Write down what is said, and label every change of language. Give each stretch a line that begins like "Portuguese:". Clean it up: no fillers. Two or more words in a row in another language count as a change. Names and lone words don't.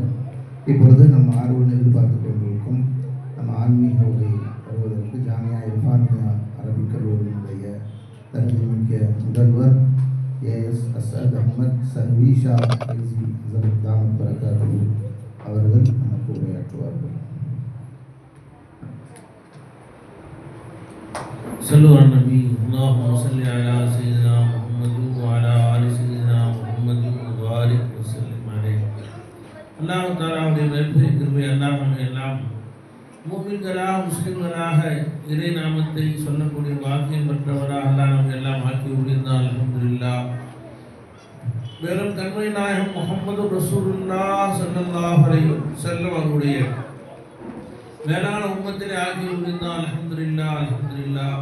Tamil: இப்பொழுது நம்ம ஆர்வம் எதிர்பார்த்து கொண்டிருக்கும் நம்ம ஆன்மீக உரை வருவதற்கு ஜாமியா இர்ஃபானியா அரபிக் கல்லூரியினுடைய தகுதிமிக்க முதல்வர் ஏஎஸ் அஸ்ஸத் அஹ்மத் சர்வீஷா ஹசரத்
Arabic: دامت بركاته
Tamil: அவர்கள் நமக்கு உரையாற்றுவார்கள்.
Arabic: صلوا على النبي اللهم صل على سيدنا محمد وعلى آل سيدنا محمد وبارك وسلم عليه.
Tamil: அல்லாஹ் தஆலாவுடைய மிகப்பெரிய கிருபை, அல்லாஹ் நம்ம எல்லாம் முஃமின்களாக, முஸ்லிம்களாக இறை நாமத்தை சொல்லக்கூடிய பாக்கியம் பெற்றவராக அல்லாஹ் நம்ம எல்லாம் ஆக்கி உயர்ந்தால் அல்ஹம்துலில்லாஹ். வெறும் கண்மை நாயகம் முஹம்மது
Arabic: رسول الله صلى الله عليه وسلم
Tamil: அவருடைய மேலான உம்மத்திலே ஆக்கி உயர்ந்தால்
Arabic: الحمد لله الحمد لله.